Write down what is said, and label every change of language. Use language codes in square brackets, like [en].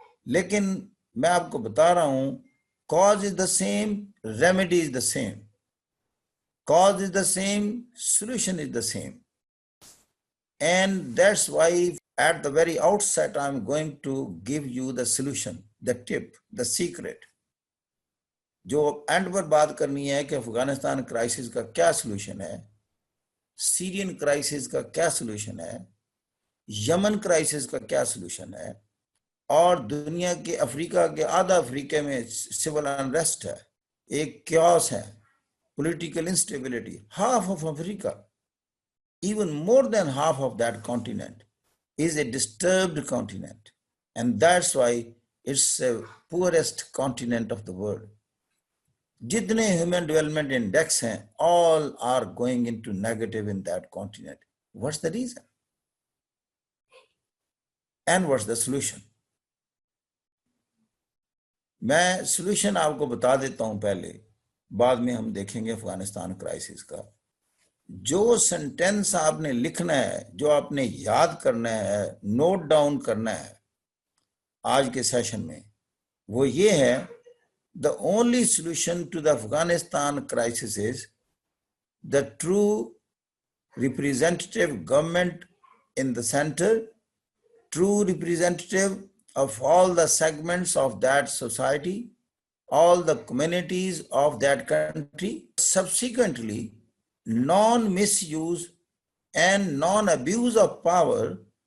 [hi] लेकिन मैं आपको बता रहा हूं, [en] cause is the same, remedy is the same. Cause is the same, solution is the same. And that's why at the very outset, I'm going to give you the solution, the tip, the secret. [hi] जो and पर बात करनी है कि Afghanistan crisis का क्या solution है, Syrian crisis का क्या सलूशन है, यमन क्राइसिस का क्या सलूशन है, और दुनिया के अफ्रीका के आधा अफ्रीका में सिविल अनरेस्ट है, एक क्यास है, [en] political instability. Half of Africa, even more than half of that continent, is a disturbed continent. And that's why it's the poorest continent of the world. Jitne human development index hain, all are going into negative in that continent. What's the reason? And what's the solution? [hi] मैं solution आपको बता देता हूं पहले, बाद में हम देखेंगे अफगानिस्तान क्राइसिस का। जो सेंटेंस आपने लिखना है, जो आपने याद करना है, नोट डाउन करना है आज के सेशन में, वो ये है, [en] the only solution to the Afghanistan crisis is the true representative government in the center, true representative of all the segments of that society, all the communities of that country, subsequently non-misuse and non-abuse of power